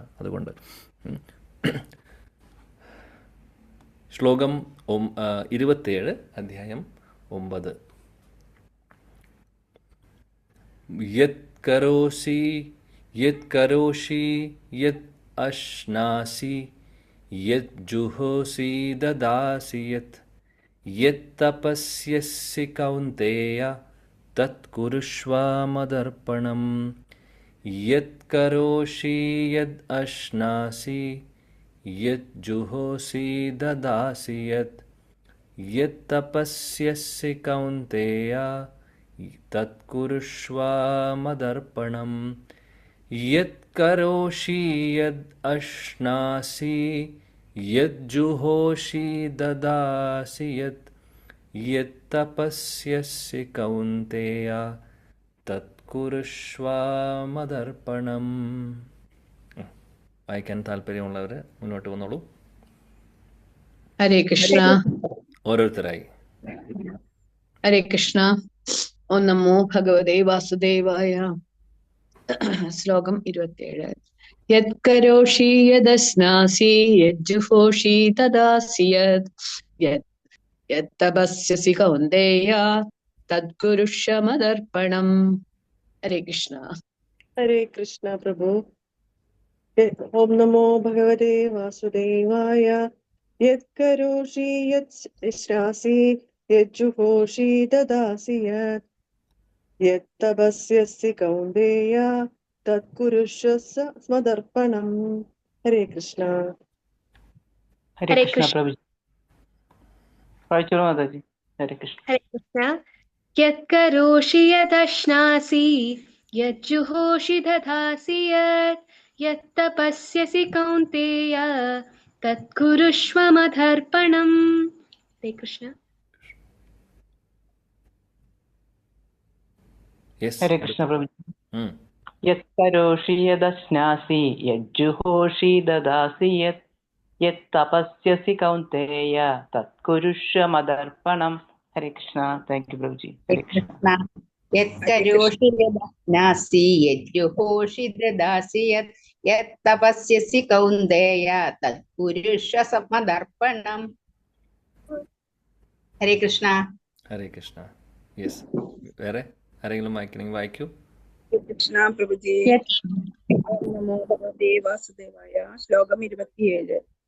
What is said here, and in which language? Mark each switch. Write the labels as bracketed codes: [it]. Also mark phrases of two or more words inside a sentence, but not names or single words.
[ml] അതുകൊണ്ട് ശ്ലോകം 27 അധ്യായം 9. [sa] യത് കരോഷി യത് അശ്നാസി യത് ജുഹോസി ദദാസി യത് തപസ്യസി കൗന്തേയ തത് കുരുഷ്വ മദർപ്പണം. യത് കരോഷി യത് അശ്നാസി യത് ജുഹോസി ദദാസി യത് തപസ്യസി കൗന്തേയ തത് കുരുഷ്വ മദർപ്പണം. യത് കരോഷി യത് അശ്നാസി യത് ജുഹോഷി ദദാസി യത് തപസ്യസി കൗന്തേയ തത് കുരുഷ്വ മദർപ്പണം. [ml] വായിക്കാൻ താല്പര്യമുള്ളവർ മുന്നോട്ട് വന്നോളൂ. ഹരേ കൃഷ്ണ. ഓരോരുത്തരായി. [sa] ഹരേ കൃഷ്ണ. ഓം നമോ ഭഗവതേ വാസുദേവായ. ശ്ലോകം 27. യത് കരോഷി യദശ്നാസി യജ്ജുഹോഷി തദാസി യത് തപസ്യസി കൗന്തേയ തത് കുരുഷ്വ മദർപ്പണം. [ml] ഹരേ കൃഷ്ണ. [sa] ഹരേ കൃഷ്ണ പ്രഭു. ഓം നമോ ഭഗവതേ വാസുദേവായ. യത് കരോഷി യത് ശ്നാസി യജ്ജുഹോഷി ദദാസി യത് തപസ്യസി കൗന്തേയ തത് കുരുഷ്വ മദർപ്പണം. [ml] ഹരേ കൃഷ്ണ. ഹരേ കൃഷ്ണ പ്രഭു. വായിച്ചോളൂ മാതാജി. ഹരേ കൃഷ്ണ. [sa] ഹരേ കൃഷ്ണ. യത് കരോഷി യദശ്നാസി യജ്ജുഹോഷി ദദാസി യത് തപസ്യസി കൗന്തേയ തത് കുരുഷ്വ മദർപ്പണം. [ml] ഹരേ കൃഷ്ണ. ഹരേ കൃഷ്ണ പ്രഭു. [sa] യത് കരോഷി യദശ്നാസി യജ്ജുഹോഷി ദദാസി യത് തപസ്യസി കൗന്തേയ തത് കുരുഷ്വ മദർപ്പണം. ഹരേ കൃഷ്ണ. [en] thank you [sa] പ്രഭുജി. ഹരേ കൃഷ്ണ. യത് കരോഷി യദശ്നാസി യജ്ജുഹോഷി ദദാസി യത് തപസ്യസി കൗന്തേയ തത് കുരുഷ്വ മദർപ്പണം. [ml] ഹരേ കൃഷ്ണ. ഹരേ കൃഷ്ണ. യെസ്, വേറെ ആരെങ്കിലും വായിക്കണമെങ്കിൽ വായിക്കൂ. [sa] കൃഷ്ണ പ്രഭുജി. നമോ ഭഗവതേ വാസുദേവായ. [ml] ശ്ലോകം 27.